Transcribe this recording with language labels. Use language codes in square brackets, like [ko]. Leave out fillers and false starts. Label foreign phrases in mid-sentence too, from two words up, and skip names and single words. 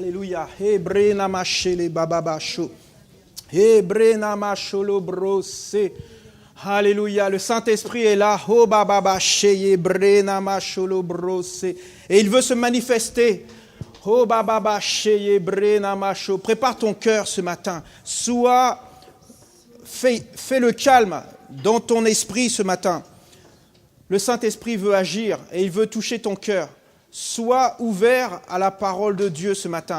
[fr] Alléluia. Hebrena machele bababasho. Hebrena macholo brose. Alléluia. Le Saint-Esprit est là. Oh bababache. Hebrena macholo brose. Et il veut se manifester. Oh bababache. Hebrena macho. Prépare ton cœur ce matin. Fais le calme dans ton esprit ce matin. Le Saint-Esprit veut agir et il veut toucher ton cœur. Sois ouvert à la parole de Dieu ce matin.